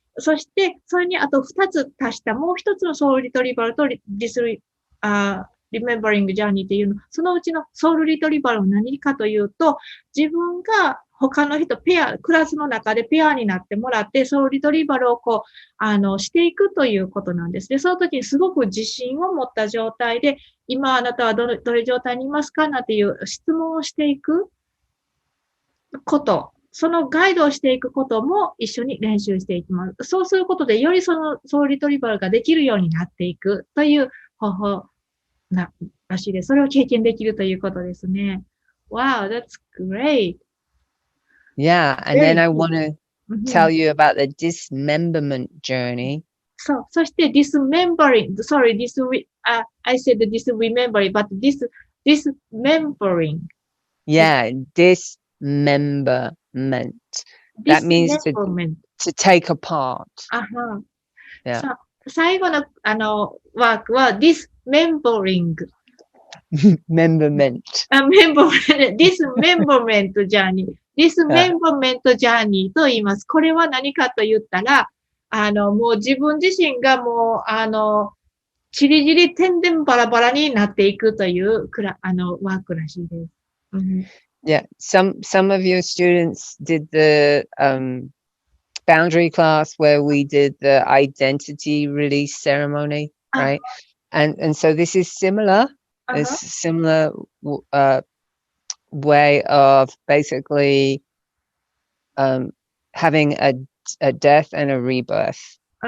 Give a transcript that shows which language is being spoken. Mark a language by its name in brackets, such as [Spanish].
[Japanese] そして、それにあと2つ足したもう1つのソウルリトリーバルとディスリメンバリングジャーニーっていうの、そのうちのソウルリトリーバルは何かというと、自分が他の人、クラスの中でペアになってもらって、ソウルリトリーバルをしていくということなんです。で、その時にすごく自信を持った状態で、今あなたはどれ状態にいますかなんていう質問をしていくこと。そのガイドをしていくことも一緒に練習していきます。そうすることで、よりそのソウルリトリーバルができるようになっていくという方法らしいです。それを経験できるということですね。 [English] Wow, that's great. Yeah, and then I want to tell you about the dismemberment journey. [Japanese] そう、そして [English] dismembering, sorry, I said disremembering, but dismembering. Yeah, dismemberment. That means to take apart. あは。 Yeah. [Japanese] さあ、最後のワークは dismembering. [English] Memberment. dismemberment journey. [Japanese] dismemberment journey と言います。これは何かと言ったら、もう自分自身がもう、ちりじりてんでんバラバラになっていくというワークらしいです。 [English] Yeah, some of your students did the boundary class where we did the identity release ceremony, right? And so this is similar. It's similar way of basically having a death and a rebirth.